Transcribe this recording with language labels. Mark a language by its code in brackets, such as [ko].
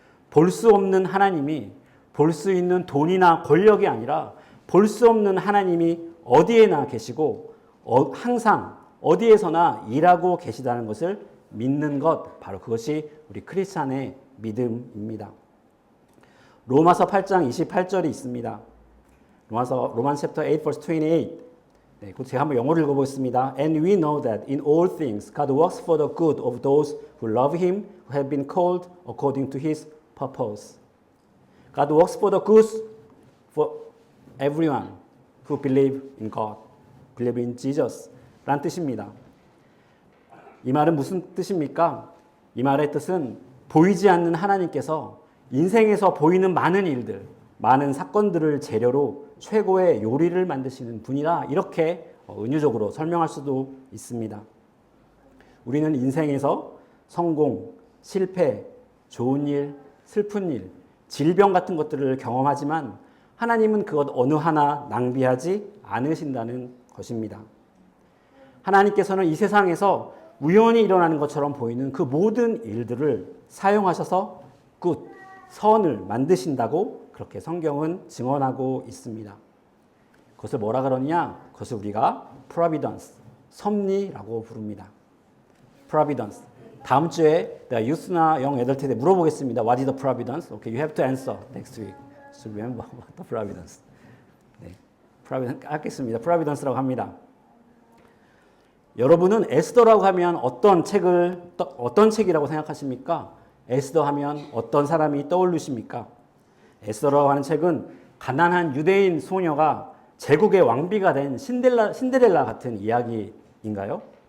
[ko] 볼 수 없는 하나님이 볼 수 있는 돈이나 권력이 아니라 볼 수 없는 하나님이 어디에나 계시고 항상 어디에서나 일하고 계시다는 것을 믿는 것, 바로 그것이 우리 크리스찬의 믿음입니다. 로마서 8장 28절이 있습니다. [en] 로만 챕터 8 verse 28. [ko] 네, 제가 한번 영어로 읽어보겠습니다. [en] And we know that in all things God works for the good of those who love Him, who have been called according to His purpose. God works for the good for everyone who believe in God, believe in Jesus. [ko] 라는 뜻입니다. 이 말은 무슨 뜻입니까? 이 말의 뜻은 보이지 않는 하나님께서 인생에서 보이는 많은 일들, 많은 사건들을 재료로 최고의 요리를 만드시는 분이다. 이렇게 은유적으로 설명할 수도 있습니다. 우리는 인생에서 성공, 실패, 좋은 일, 슬픈 일, 질병 같은 것들을 경험하지만 하나님은 그것 어느 하나 낭비하지 않으신다는 것입니다. 하나님께서는 이 세상에서 우연히 일어나는 것처럼 보이는 그 모든 일들을 사용하셔서 선을 만드신다고 그렇게 성경은 증언하고 있습니다. 그것을 뭐라 그러느냐? 그것을 우리가 providence, 섭리라고 부릅니다. [en] providence. [ko] 다음 주에 내가 유스나 영 애들한테 물어보겠습니다. [en] What is the providence? Okay, you have to answer next week. So remember what the providence. [ko] 네, providence 하겠습니다. providence라고 합니다. 여러분은 에스더라고 하면 어떤 책이라고 생각하십니까? 에스더 하면 어떤 사람이 떠오르십니까? 에스더라고 하는 책은 가난한 유대인 소녀가 제국의 왕비가 된 신데렐라 같은 이야기인가요?